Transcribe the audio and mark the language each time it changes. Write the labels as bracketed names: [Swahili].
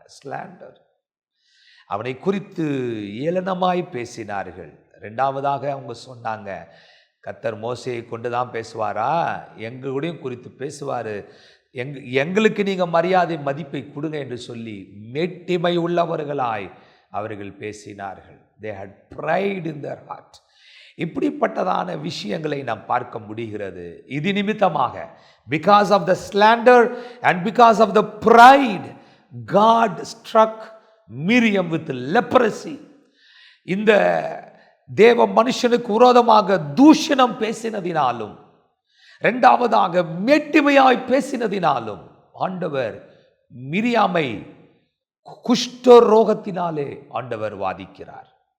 [Tamil] Slander, அவனை குறித்து ஏளனமாய் பேசினார்கள். ரெண்டாவதாக அவங்க சொன்னாங்க, கர்த்தர் மோசேயை கொண்டு தான் பேசுவாரா? எங்களுடையும் குறித்து பேசுவார், எங்களுக்கு நீங்கள் மரியாதை மதிப்பை கொடுங்க என்று சொல்லி மேட்டிமை உள்ளவர்களாய் அவர்கள் பேசினார்கள். [English] They had pride in their heart. [Tamil] இப்படிப்பட்டதான விஷயங்களை நாம் பார்க்க முடிகிறது. இது நிமித்தமாக, [English] because of the slander and because of the pride, God struck Miriam with leprosy. [Tamil] இந்த தேவ மனுஷனுக்கு விரோதமாக தூஷணம் பேசினதினாலும், இரண்டாவதாக மேட்டிமையாய் பேசினதினாலும் ஆண்டவர் மிரியாமை குஷ்ட ரோகத்தினாலே ஆண்டவர் வாதிக்கிறார்.